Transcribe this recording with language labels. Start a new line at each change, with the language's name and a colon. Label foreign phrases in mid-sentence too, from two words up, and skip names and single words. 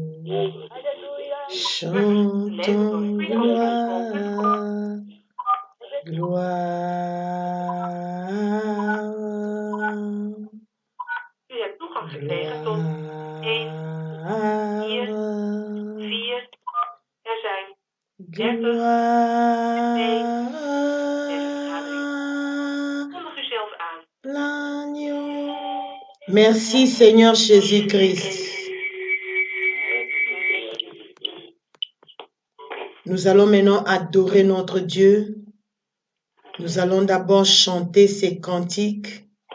French: Chantons gloire, gloire,
Dutch: U hebt toegang gekregen tot 1, 4, 4. Er zijn 30 kondig u zelf aan.
French: Merci Seigneur Jésus-Christ. Nous allons maintenant adorer notre Dieu. Nous allons d'abord chanter ces cantiques.